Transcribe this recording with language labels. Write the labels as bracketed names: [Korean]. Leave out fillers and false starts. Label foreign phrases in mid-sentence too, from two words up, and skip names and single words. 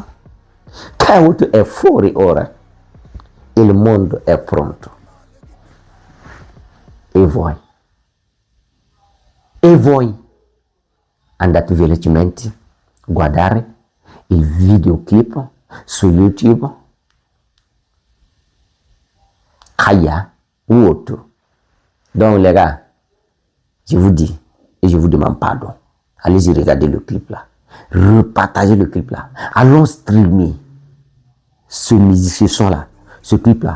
[Italian] Kaya Woto è fuori ora. Il mondo è pronto. E voi andate velocemente a guardare il videoclip su YouTube. Kaya Woto. [French] Donc les gars, je vous dis et je vous demande pardon. Allez-y regarder le clip là. Repartagez le clip là. Allons streamer ce son là, ce clip là.